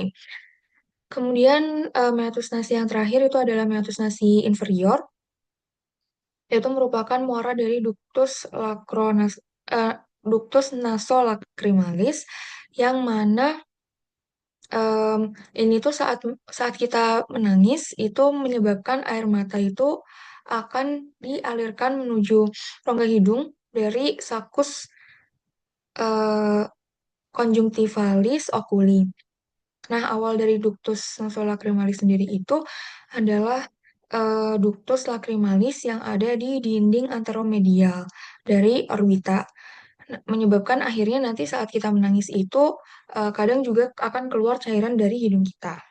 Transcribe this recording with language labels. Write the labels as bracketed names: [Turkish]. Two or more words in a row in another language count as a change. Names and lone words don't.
[Indonesian] Kemudian, [Latin] meatus nasi [Indonesian] yang terakhir itu adalah [Latin] meatus nasi inferior, [Indonesian] yaitu merupakan muara dari [Latin] ductus nasolacrimalis, [Indonesian] yang mana em, ini tuh saat saat kita menangis itu menyebabkan air mata itu akan dialirkan menuju rongga hidung dari sakus eh, [Latin] conjunctivalis oculi. [Indonesian] Nah, awal dari [Latin] ductus nasolacrimalis [Indonesian] sendiri itu adalah [Latin] ductus lacrimalis [Indonesian] yang ada di dinding anteromedial dari orbita. Nah, menyebabkan akhirnya nanti saat kita menangis itu kadang juga akan keluar cairan dari hidung kita.